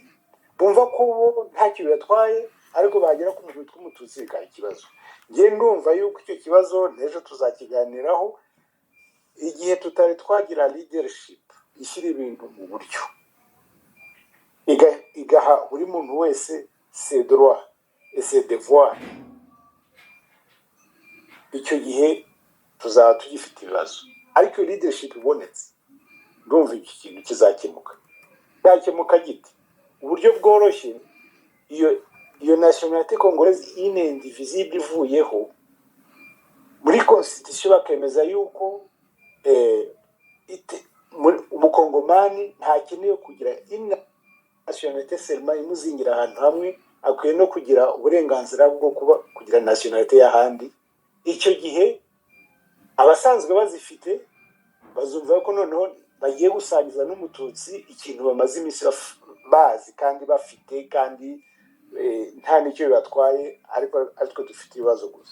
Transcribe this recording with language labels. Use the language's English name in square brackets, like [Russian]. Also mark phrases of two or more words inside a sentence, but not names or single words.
[Kinyarwanda] Bumva ko bo ntacyo bibatwaye, ariko bagera ku muntu witwa umututsi bikaba ikibazo. Njye ndumva yuko icyo kibazo n'ejo tuzakiganiraho, igihe tutari twagira leadership ishyira ibintu mu buryo, igaha buri muntu wese [French] ses droits et ses devoirs, [Kinyarwanda] icyo gihe tuzaba tugifite ibibazo. Ariko leadership ibonetse, ndumva iki kintu kizakemuka. Cyakemuka gite? Uburyo bworoshye, iyo [French] nationalité congolaise une et indivisible [Kinyarwanda] ivuyeho, muri constitution bakemeza yuko umukongomani ntakeneye kugira [French] nationalité seulement [Kinyarwanda] imuzingira ahantu hamwe, akwiye no kugira uburenganzira bwo kugira nationalité y'ahandi. Icyo gihe abasanzwe bazifite bazumva ko noneho bagiye gusangiza n'umututsi ikintu bamaze iminsi bazi kandi bafite, kandi nta n'icyo bibatwaye, ariko dufite ibibazo gusa.